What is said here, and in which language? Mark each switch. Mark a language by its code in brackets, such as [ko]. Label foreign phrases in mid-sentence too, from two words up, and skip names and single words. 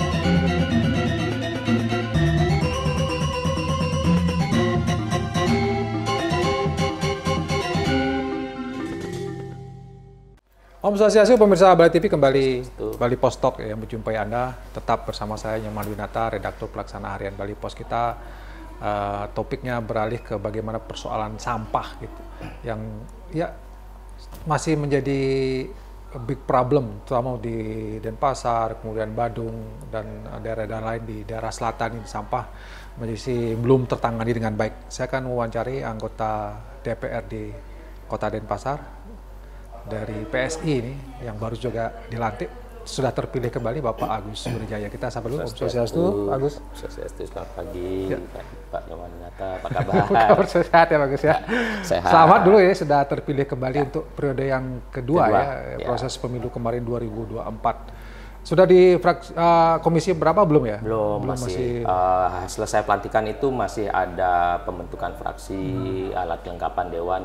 [id] Om Swastiastu, pemirsa Bali TV, kembali Bali Pos Talk yang menjumpai Anda. Tetap bersama saya, Nyoman Winata, redaktur pelaksana harian Bali Pos. Kita topiknya beralih ke bagaimana persoalan sampah gitu, yang ya masih menjadi [en] big problem, [id] terutama di Denpasar, kemudian Badung, dan daerah-daerah lain di daerah selatan ini. Sampah masih belum tertangani dengan baik. Saya akan mewawancari anggota DPR di Kota Denpasar, dari PSI ini yang baru juga dilantik, sudah terpilih kembali, Bapak Agus Surijaya. Kita sapa dulu. Om Swastiastu, Agus. Swastiastu, selamat pagi, ya. Pak Nyoman Winata, apa kabar? Kabar sehat ya, Bagus ya. Sehat. Selamat dulu ya, sudah terpilih kembali untuk periode yang kedua ya, proses pemilu kemarin 2024. Sudah di komisi berapa belum ya? Belum masih selesai pelantikan itu masih ada pembentukan fraksi, alat kelengkapan dewan.